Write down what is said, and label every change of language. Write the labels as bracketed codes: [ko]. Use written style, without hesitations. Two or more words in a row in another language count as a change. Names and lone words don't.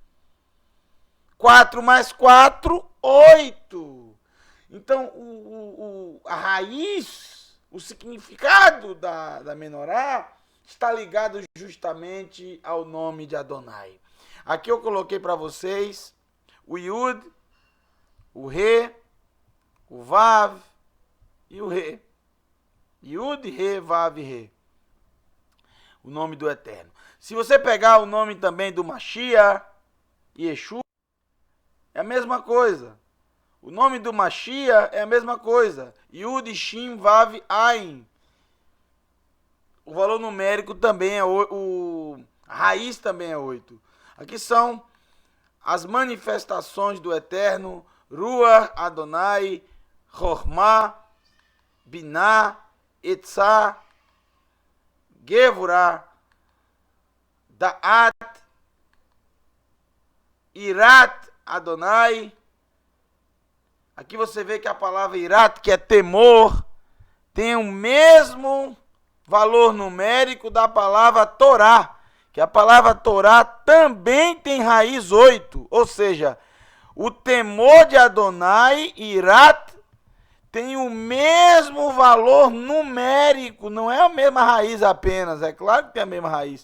[pt] 4 mais 4, 8. Então, a raiz, o significado da menorá está ligado justamente ao nome de Adonai. Aqui eu coloquei para vocês o Yud, o Re, o Vav e o Re. Yud, Re, Vav, Re. O nome do Eterno. Se você pegar o nome também do Mashiach, Yeshua, é a mesma coisa. O nome do Mashiach é a mesma coisa. Yud, Shin, Vav, Ain. O valor numérico também é a raiz também é 8. Aqui são as manifestações do Eterno: [he] רוח, אדוני, חכמה, בינה, עצה, גבורה, דעת, יראת, אדוני. [pt] Aqui você vê que a palavra Irat, que é temor, tem o mesmo valor numérico da palavra Torá, que a palavra Torá também tem raiz 8, ou seja, o temor de Adonai, Irat, tem o mesmo valor numérico, não é a mesma raiz apenas, é claro que tem a mesma raiz.